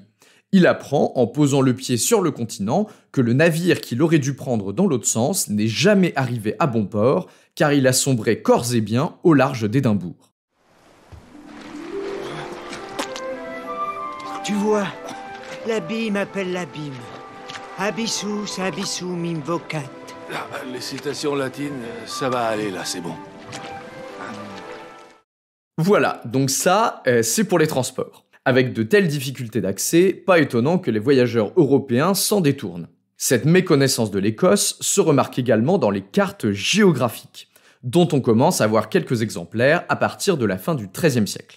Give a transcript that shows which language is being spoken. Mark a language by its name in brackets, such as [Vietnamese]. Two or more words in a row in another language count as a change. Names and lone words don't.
[French] Il apprend, en posant le pied sur le continent, que le navire qu'il aurait dû prendre dans l'autre sens n'est jamais arrivé à bon port, car il a sombré corps et biens au large d'Édimbourg. Tu vois, l'abîme appelle l'abîme. [Latin] Abyssus, abyssum invocat. [French] Les citations latines, ça va aller là, c'est bon. Voilà, donc ça, c'est pour les transports. Avec de telles difficultés d'accès, pas étonnant que les voyageurs européens s'en détournent. Cette méconnaissance de l'Écosse se remarque également dans les cartes géographiques, dont on commence à voir quelques exemplaires à partir de la fin du XIIIe siècle.